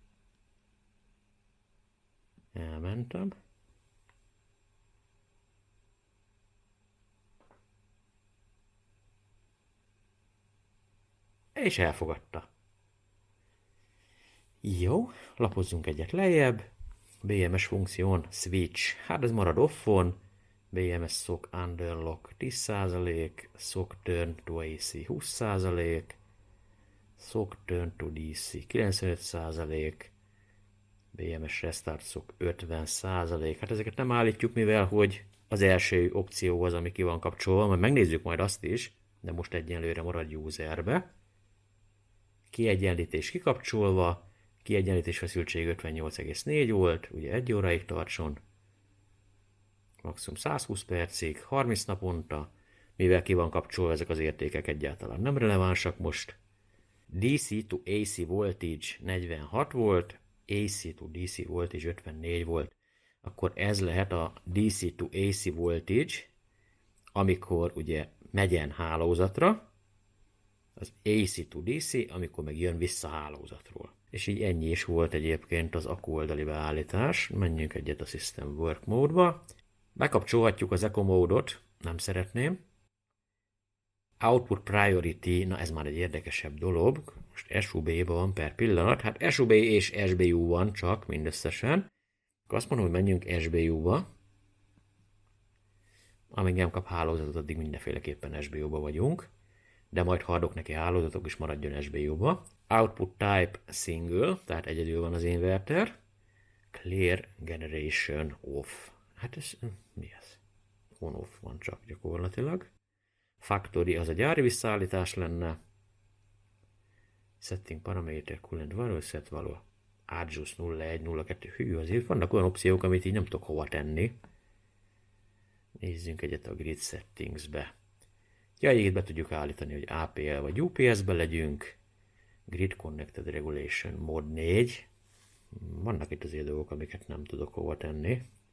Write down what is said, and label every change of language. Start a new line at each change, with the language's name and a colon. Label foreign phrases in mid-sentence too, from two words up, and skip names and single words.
Hungarian: Elmentem. És elfogadta. Jó, lapozzunk egyet lejjebb.
English: BMS funkción switch,
Hungarian: hát ez marad offon.
English: BMS SOC underlock 10%, SOC turn to AC 20%, SOC turn to DC 95%, BMS restart SOC 50%.
Hungarian: Hát ezeket nem állítjuk, mivel hogy az első opció az, ami ki van kapcsolva, majd megnézzük majd azt is, de most egyenlőre marad userbe. Kiegyenlítés kikapcsolva, kiegyenlítés feszültség 58,4 volt, ugye 1 óráig tartson, maximum 120 percig, 30 naponta, mivel ki van kapcsolva, ezek az értékek egyáltalán nem relevánsak most.
English: DC to AC voltage 46 volt, AC to DC voltage 54 volt,
Hungarian: akkor ez lehet a
English: DC to AC voltage,
Hungarian: amikor ugye megyen hálózatra, az
English: AC to DC,
Hungarian: amikor meg jön vissza hálózatról. És így ennyi is volt egyébként az akku oldali beállítás. Menjünk egyet a
English: System Work Mode-ba.
Hungarian: Bekapcsolhatjuk az
English: Eco Mode-ot,
Hungarian: nem szeretném.
English: Output Priority,
Hungarian: na ez már egy érdekesebb dolog. Most SUB-ban van per pillanat, hát SUB és SBU van csak mindösszesen. Akkor azt mondom, hogy menjünk SBU-ba. Amíg nem kap hálózatot, addig mindenféleképpen SBU-ba vagyunk. De majd ha adok neki hálózatok is maradjon SBU-ba.
English: Output type single,
Hungarian: tehát egyedül van az inverter.
English: Clear generation off.
Hungarian: Hát ez mi ez? On-off van csak gyakorlatilag. Factory az a gyári visszaállítás lenne.
English: Setting parameter coolant value, set value. Adjust 0102.
Hungarian: Hű, azért vannak olyan opciók, amit így nem tudok hova tenni. Nézzünk egyet a
English: grid settingsbe.
Hungarian: Ja, itt be tudjuk állítani, hogy APL vagy UPS-be legyünk.
English: Grid Connected Regulation Mod 4.
Hungarian: Vannak itt azért dolgok, amiket nem tudok hova tenni.